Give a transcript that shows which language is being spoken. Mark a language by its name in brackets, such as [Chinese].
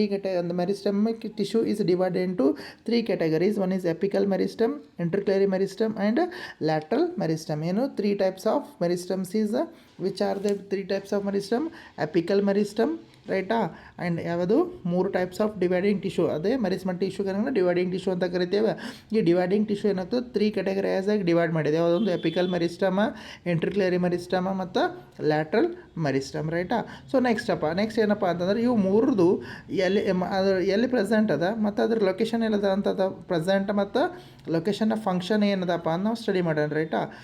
[English] 3 [Kannada] ಒಂದು [English] Meristemic tissue is divided into 3 categories. One is apical meristem, intercalary meristem and lateral meristem. You know 3 types of meristems is which are the 3 types of meristem? Apical meristem, [Kannada] ರೈಟಾ. [English] and [Kannada] ಯಾವುದು [English] 3 types of dividing tissue. [Kannada] ಅದೇ ಮೆರಿಸ್ಮ್ಯಾಟಿಕ್ tissue dividing tissue ಅಂತ ಕರಿತೇವೆ. ಈ dividing tissue ಏನಾಗ್ತದೆ 3 categorise ಆಗಿ divide ಮಾಡಿದೆ. ಯಾವುದೊಂದು ಎಪಿಕಲ್ ಮೆರಿಸ್ಟಮ, ಇಂಟರ್ಕ್ಲೇರಿ ಮೆರಿಸ್ಟಮ ಮತ್ತು ಲ್ಯಾಟ್ರಲ್ ಮೆರಿಸ್ಟಮ್, ರೈಟಾ. ಸೊ ನೆಕ್ಸ್ಟ್ ಏನಪ್ಪ ಅಂತಂದ್ರೆ ಇವು 3 ಎಲ್ಲಿ ಪ್ರೆಸೆಂಟ್ ಅದ ಮತ್ತು ಅದ್ರ ಲೊಕೇಶನ್ ಎಲ್ಲದ ಅಂತದ ಪ್ರೆಸೆಂಟ್ ಮತ್ತು ಲೊಕೇಶನ್ನ ಫಂಕ್ಷನ್ ಏನದಪ್ಪ ಅಂತ ನಾವು ಸ್ಟಡಿ ಮಾಡೋಣ, ರೈಟಾ.